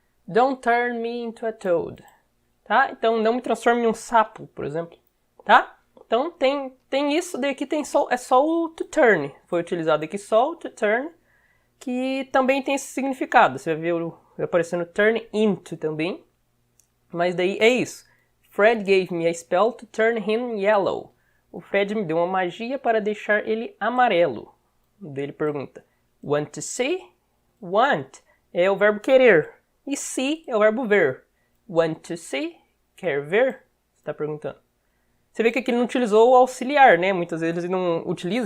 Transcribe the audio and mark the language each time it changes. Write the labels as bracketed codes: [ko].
[en] Don't turn me into a toad. [pt] Tá? Então, não me transforme em um sapo, por exemplo. Tá? Então, tem isso. Daqui é só o to turn. Foi utilizado aqui só o to turn, que também tem esse significado. Você vai ver aparecendo turn into também. Mas daí é isso. [en] Fred gave me a spell to turn him yellow. [pt] O Fred me deu uma magia para deixar ele amarelo. Daí ele pergunta, [en] want to see? [pt] Want é o verbo querer. E see é o verbo ver. [en] Want to see? [pt] Quer ver? Você está perguntando. Você vê que aqui ele não utilizou o auxiliar, né? Muitas vezes ele não utiliza.